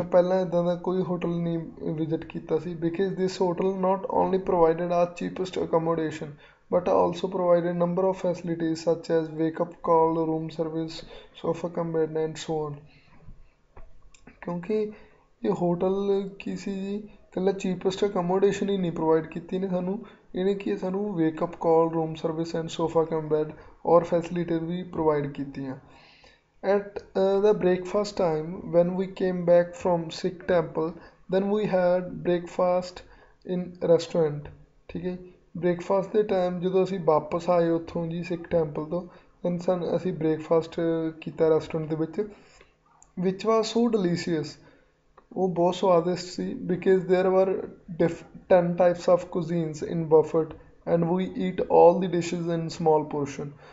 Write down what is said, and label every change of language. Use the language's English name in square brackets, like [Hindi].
[Punjabi] ਮੈਂ ਪਹਿਲਾਂ ਇੱਦਾਂ ਦਾ ਕੋਈ ਹੋਟਲ ਨਹੀਂ ਵਿਜ਼ਿਟ ਕੀਤਾ ਸੀ, [English] Because this hotel not only provided a cheapest accommodation but also provided number of facilities such as wake up call, room service, sofa cum bed and so on। [Punjabi] ਕਿਉਂਕਿ ਇਹ hotel ਕੀ ਸੀ ਜੀ, ਇਕੱਲਾ ਚੀਪੈਸਟ ਅਕੋਮੋਡੇਸ਼ਨ ਹੀ ਨਹੀਂ provide ਕੀਤੀ ਇਹਨੇ ਸਾਨੂੰ, ਇਹਨੇ ਕੀ ਸਾਨੂੰ ਵੇਕਅਪ ਕਾਲ, room service and sofa cum bed ਔਰ ਫੈਸਿਲਿਟੀਜ਼ ਵੀ ਪ੍ਰੋਵਾਈਡ ਕੀਤੀਆਂ। [English] At the breakfast time, when we came back from Sikh temple, then we had breakfast in restaurant, [Punjabi] ਠੀਕ ਹੈ। ਬ੍ਰੇਕਫਾਸਟ ਦੇ ਟਾਈਮ ਜਦੋਂ ਅਸੀਂ ਵਾਪਸ ਆਏ ਉੱਥੋਂ ਜੀ ਸਿੱਖ ਟੈਂਪਲ ਤੋਂ, ਦੈਨ ਅਸੀਂ ਬ੍ਰੇਕਫਾਸਟ ਕੀਤਾ ਰੈਸਟੋਰੈਂਟ ਦੇ ਵਿੱਚ [English] was so delicious, [Punjabi] ਉਹ ਬਹੁਤ ਸਵਾਦਿਸ਼ਟ ਸੀ। [English] Because there were 10 types of cuisines in buffet and we eat all the dishes in small portion.